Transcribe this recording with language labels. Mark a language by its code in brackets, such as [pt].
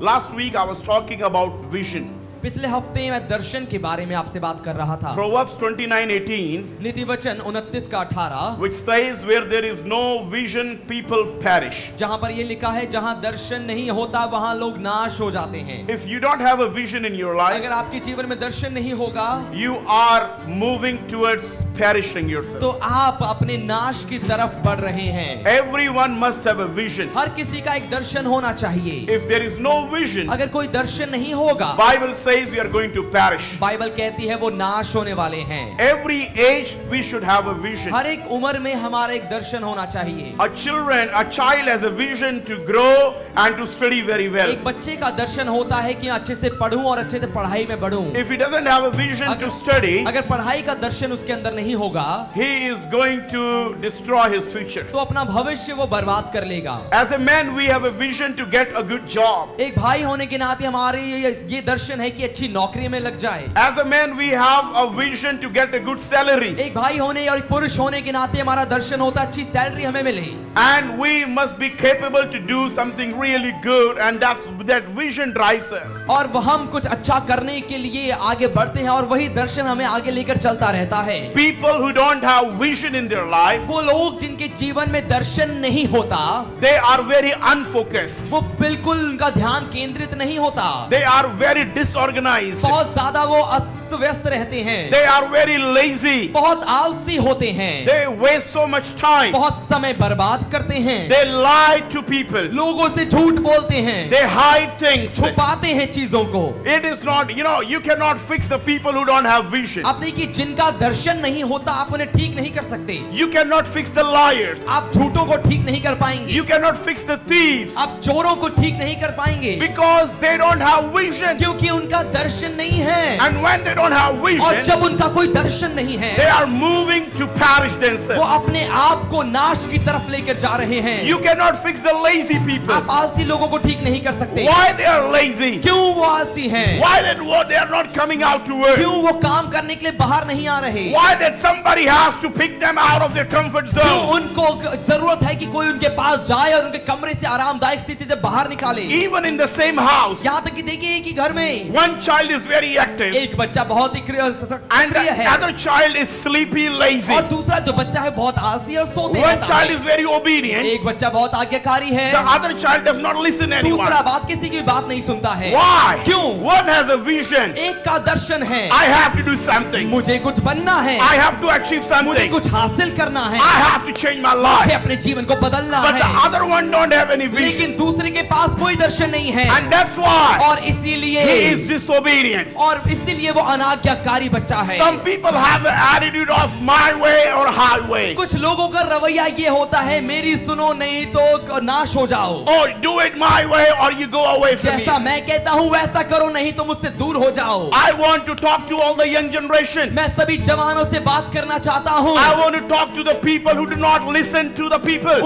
[en] Last week I was talking about vision. [hi] पिछले हफ्ते मैं दर्शन के बारे में आपसे बात कर रहा था। [en] Proverbs 29:18, [hi] नीति वचन 29 का 18, [en] which says, where there is no vision, people perish. [hi] जहां पर ये लिखा है जहां दर्शन नहीं होता वहां लोग नाश हो जाते हैं। [en] If you don't have a vision in your life, [hi] अगर आपके जीवन में दर्शन नहीं होगा [en] you are moving towards perishing yourself. [hi] तो आप अपने नाश की तरफ बढ़ रहे हैं। [en] Everyone must have a vision. [hi] हर किसी का एक दर्शन होना चाहिए। [en] If there is no vision, [hi] अगर कोई दर्शन नहीं होगा, [en] Bible says we are going to perish. [hi] Bible कहती है वो नाश होने वाले हैं। [en] Every age we should have a vision. [hi] हर एक उम्र में हमारा एक दर्शन होना चाहिए। [en] A child has a vision to grow and to study very well. [hi] एक बच्चे का दर्शन होता है कि अच्छे से पढूं और अच्छे से पढ़ाई में बढ़ूं। [en] If he doesn't have a vision to study, [hi] अगर पढ़ाई का दर्शन उसके अंदर नहीं होगा, [en] he is going to destroy his future. [hi] तो अपना भविष्य वो बर्बाद कर लेगा। [en] As a man, we have a vision to get a good job. [hi] एक भाई होने के नाते हमारे ये दर्शन है कि अच्छी नौकरी में लग जाए। [en] As a man, we have a vision to get a good salary. [hi] एक भाई होने और एक पुरुष होने के नाते हमारा दर्शन होता है अच्छी सैलरी हमें मिले। [en] And we must be capable to do something really good, and that vision drives us. [hi] और वह हम कुछ अच्छा करने के लिए आगे बढ़ते हैं और वही दर्शन हमें आगे लेकर चलता रहता है। [en] People who don't have vision in their life, [hi] वो लोग जिनके जीवन में दर्शन नहीं होता, [en] they are very unfocused. [hi] वो बिल्कुल उनका ध्यान केंद्रित नहीं होता। [en] They are very disorganized. [hi] बहुत ज्यादा वो अस्त व्यस्त रहते हैं। [en] They are very lazy. [hi] बहुत आलसी होते हैं। [en] They waste so much time. [hi] बहुत समय बर्बाद करते हैं। [en] They lie to people. [hi] लोगों से झूठ बोलते हैं। [en] They hide things. [hi] छुपाते हैं चीजों को। [en] It is not, you cannot fix the people who don't have vision. [hi] अब देखिए जिनका दर्शन नहीं होता आप उन्हें ठीक नहीं कर सकते। [en] You cannot fix the liars. [hi] आप झूठों को ठीक नहीं कर पाएंगे। [en] You cannot fix the thieves. [hi] आप चोरों को ठीक नहीं कर पाएंगे। [en] Because they don't have vision. [hi] क्योंकि उनका दर्शन नहीं है। [en] And when they don't have [hi] और [en] vision, [hi] जब उनका कोई दर्शन नहीं है, [en] they are moving to perish [hi] वो [en] themselves. [hi] अपने आप को नाश की तरफ लेकर जा रहे हैं। [en] You cannot fix the lazy people. [hi] आप आलसी लोगों को ठीक नहीं कर सकते। [en] Why they are lazy? [hi] क्यों वो आलसी हैं? [en] Why they are not coming out to work? [hi] क्यों वो काम करने के लिए बाहर नहीं आ रहे? [en] Why that somebody has to pick them out of their comfort [hi] क्यों [en] zone? [hi] उनको जरूरत है कि कोई उनके पास जाए और उनके कमरे से आरामदायक स्थिति से बाहर निकाले? [en] Even in the same house, [hi] यहाँ तक कि देखिए एक ही घर में [en] one child is very active [hi] एक बच्चा बहुत ही [en] and [hi] सक्रिय [en] the [hi] है [en] other child is sleepy, lazy. [hi] और दूसरा जो बच्चा है बहुत आलसी और सोते [en] One [hi] रहता [en] child [hi] है। [en] is very obedient. [hi] एक बच्चा बहुत आज्ञाकारी है, [en] The other child does not listen to anyone. [hi] दूसरा बात किसी की भी बात नहीं सुनता है। [en] Why? [hi] क्यों? [en] One has a vision. [hi] एक का दर्शन है, [en] I have to do something. [hi] मुझे कुछ बनना है, [en] I have to achieve [hi] मुझे [en] something. [hi] कुछ हासिल करना है, [en] I have to change my [hi] मुझे [en] life. [hi] अपने जीवन को बदलना [en] But the [hi] है। [en] other one don't have any vision. [hi] लेकिन दूसरे के पास कोई दर्शन नहीं है [en] And that's why [hi] और इसीलिए [en] he is disobedient. [hi] और इसीलिए वो अनाज्ञाकारी बच्चा है। [en] Some people have the attitude of my way or highway. [hi] कुछ लोगों का रवैया ये होता है मेरी सुनो नहीं तो नाश हो जाओ। [en] Or do it my way or you go away from me. [hi] जैसा मैं कहता हूँ वैसा करो नहीं तो मुझसे दूर हो जाओ। [en] I want to talk to all the young generation. [hi] मैं सभी जवानों से बात करना चाहता हूँ। [en] I want to talk to the people who do not listen to the people.